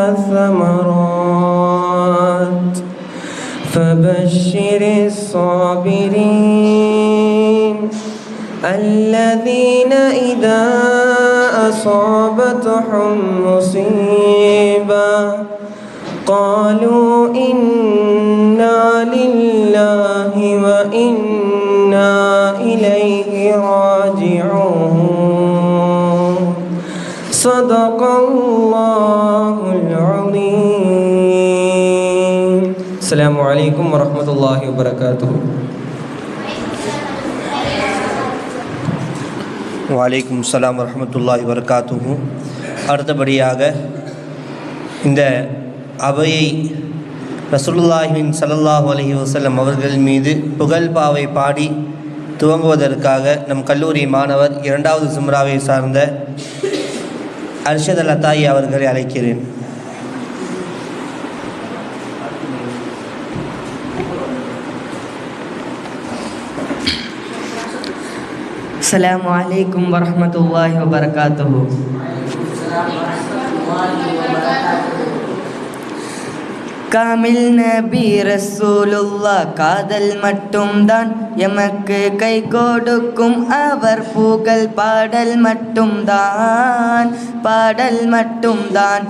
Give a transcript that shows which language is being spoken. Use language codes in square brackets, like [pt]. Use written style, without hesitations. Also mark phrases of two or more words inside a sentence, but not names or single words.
[ar] والثمرات فبشر الصابرين الذين إذا أصابتهم مصيبة قالوا إنا لله وإنا إليه راجعون. صدق الله العظيم. السلام عليكم ورحمة الله وبركاته. وعليكم السلام ورحمة الله وبركاته. [ta] அடுத்தபடியாக இந்த அவையை [ar] رسول الله صلى الله عليه وسلم [ta] அவர்கள் மீது புகழ்பாவை பாடி துவங்குவதற்காக நம் கல்லூரி மாணவர் 2வது ஜும்ராவை சார்ந்த அர்ஷத் அல் அத்தாயி அவர்களை அழைக்கிறேன். [ar] السلام عليكم ورحمة الله وبركاته. [ta] காமில் நபி ரசூலுல்லா காதல் மட்டும்தான் எமக்கு கை கொடுக்கும். அவர் புகழ் பாடல் மட்டும்தான்.